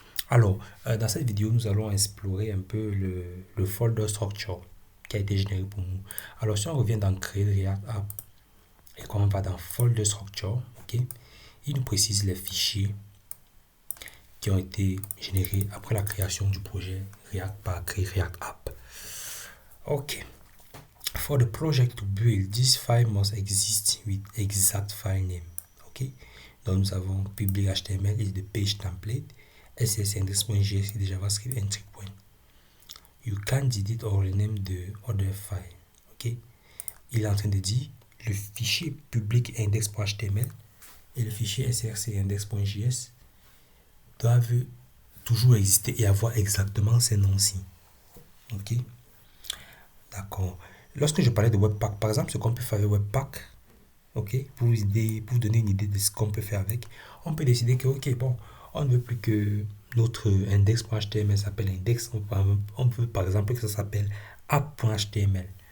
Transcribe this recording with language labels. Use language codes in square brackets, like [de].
[fr] Alors, dans cette vidéo, nous allons explorer un peu le folder structure qui a été généré pour nous. Alors, si on revient dans Créer React App et qu'on va dans folder structure, ok, il nous précise les fichiers qui ont été générés après la création du projet React par Créer React App. Ok. [en] For the project to build, this file must exist with exact file name. Ok. [fr] Donc nous avons [en] public HTML is the page template, [fr] CSS index.js et [en] JavaScript entry point. You can delete or rename the other file. [fr] Ok. Il est en train de dire le fichier public index.html et le fichier src index.js doivent toujours exister et avoir exactement ces noms-ci. Ok. D'accord. Lorsque je parlais de Webpack, par exemple, ce qu'on peut faire avec Webpack, ok, pour vous donner une idée de ce qu'on peut faire avec, on peut décider que, ok, bon, on ne veut plus que notre index.html s'appelle index, on veut par exemple que ça s'appelle app.html.